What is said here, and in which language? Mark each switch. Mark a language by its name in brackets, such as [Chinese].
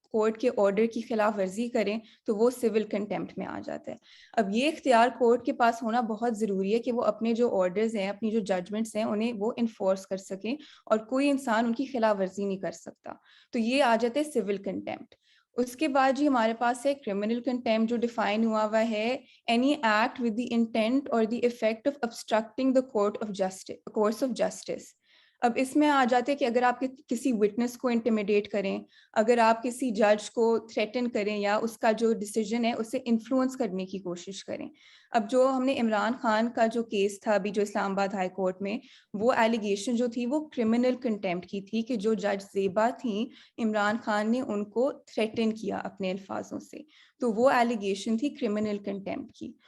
[Urdu] Court کے order کی خلاف ورزی کریں تو وہ سول کنٹیمپٹ میں آ جاتا ہے. اب یہ اختیار کورٹ کے پاس ہونا بہت ضروری ہے کہ وہ اپنے جو آرڈرز ہیں, اپنی جو ججمنٹس ہیں, انہیں وہ انفورس کر سکیں اور کوئی انسان ان کی خلاف ورزی نہیں کر سکتا. تو یہ آ جاتا ہے سول کنٹیمپٹ. اس کے بعد جی ہمارے پاس ہے کرمنل کنٹیمپٹ جو ڈیفائن ہوا ہے [English] any act with the intent or the effect of obstructing the course of justice. [Urdu] اب اس میں آ جاتے کہ اگر آپ کسی وٹنس کو انٹیمیڈیٹ کریں, اگر آپ کسی جج کو تھریٹن کریں یا اس کا جو ڈیسیجن ہے اسے انفلوئنس کرنے کی کوشش کریں. اب جو ہم نے عمران خان کا جو کیس تھا ابھی جو اسلام آباد ہائی کورٹ میں, وہ ایلیگیشن جو تھی وہ کرمنل کنٹیمپٹ کی تھی کہ جو جج زیبا تھیں, عمران خان نے ان کو تھریٹن کیا اپنے الفاظوں سے, تو وہ ایلیگیشن تھی کرمنل کنٹیمپٹ کی.